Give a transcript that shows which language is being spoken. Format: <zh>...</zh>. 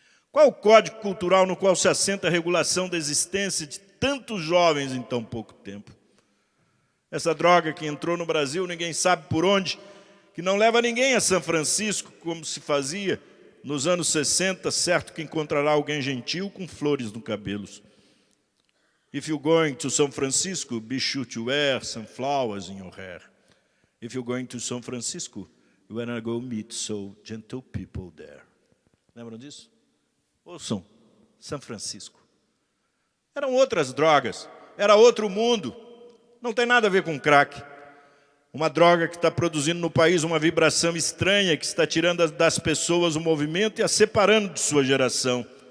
<pt>Qual o código cultural no qual se assenta a regulação da existência de tantos jovens em tão pouco tempo? Essa droga que entrou no Brasil, ninguém sabe por onde, que não leva ninguém a São Francisco, como se fazia nos anos 60, certo que encontrará alguém gentil com flores no cabelo.</pt> <en>If you're going to São Francisco, be sure to wear some flowers in your hair. If you're going to São Francisco, you wanna go meet so gentle people there.</en> <pt>Lembram disso? Ouçam, São Francisco. Eram outras drogas, era outro mundo. Não tem nada a ver com crack. Uma droga que está produzindo no país uma vibração estranha, que está tirando das pessoas o movimento e a separando de sua geração.</pt>